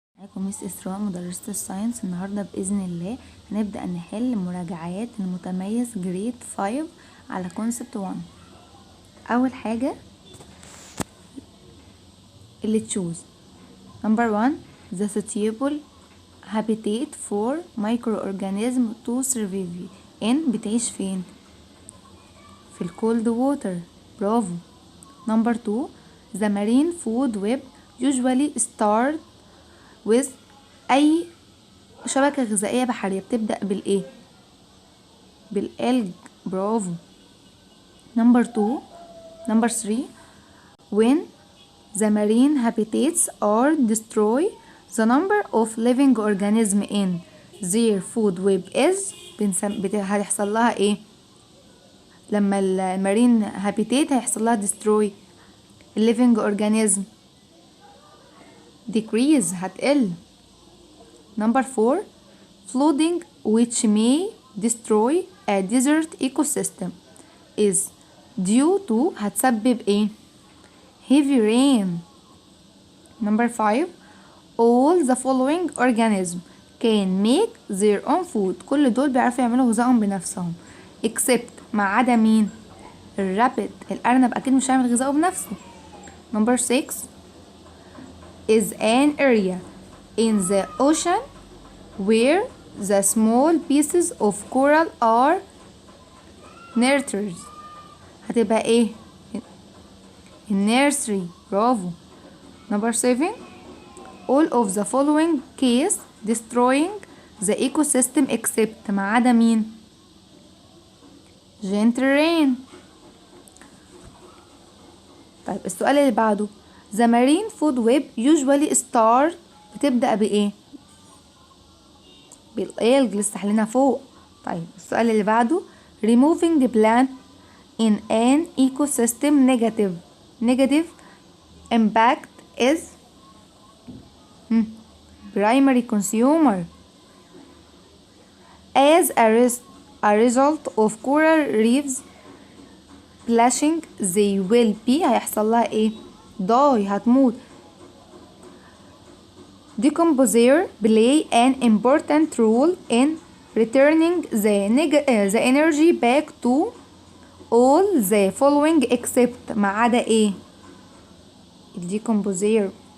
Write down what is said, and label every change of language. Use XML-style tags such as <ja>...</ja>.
<ar>معاكم ميس إسراء مدرسة الساينس. النهاردة بإذن الله هنبدأ نحل مراجعات المتميز جريد 5 على كونسبت 1. أول حاجة اللي تشوز نمبر 1</ar> <en>the suitable habitat for microorganism to survive in.</en> <ar>بتعيش فين؟ في الكولد ووتر، برافو. نمبر 2</ar> <en>the marine food web usually start with</en> <ar>أي شبكة غذائية بحرية بتبدأ بالإيه؟ بالألج، برافو.</ar> <en>Number 3 when the marine habitats are destroyed the number of living organisms in their food web is.</en> <ar>هيحصل لها ايه لما المارين هابيتات هيحصل لها destroy؟</ar> <en>living organism decrease،</en> <ar>هتقل.</ar> <en>Number 4 flooding which may destroy a desert ecosystem is due to.</en> <ar>هتسبب ايه؟</ar> <en>heavy rain. Number 5 all the following organisms can make their own food.</en> <ar>كل دول بيعرفوا يعملوا غذائهم بنفسهم except ما عدا مين؟ الرابت، الأرنب أكيد مش هيعمل غذائه بنفسه.</ar> <en>Number 6 is an area in the ocean where the small pieces of coral are nurtured.</en> <ar>هتبقى ايه؟ النيرسري، برافو.</ar> <en>number 7 all of the following case destroying the ecosystem except</en> <ar>ما عدا مين؟</ar> <en>gentle rain.</en> <ar>طيب السؤال اللي بعده</ar> <en>the marine food web usually start</en> <ar>بتبدأ بإيه؟ بالألج لسه حلينا فوق. طيب السؤال اللي بعده</ar> <en>removing plant in an ecosystem negative impact is primary consumer. As a result of coral reefs bleaching they will be.</en> <ar>هيحصل لها ايه؟ die، هتموت.</ar> <en>Decomposer play an important role in returning the energy back to all the following except</en> <ar>ما عدا ايه؟</ar> <en>الديكمبوزير.</en>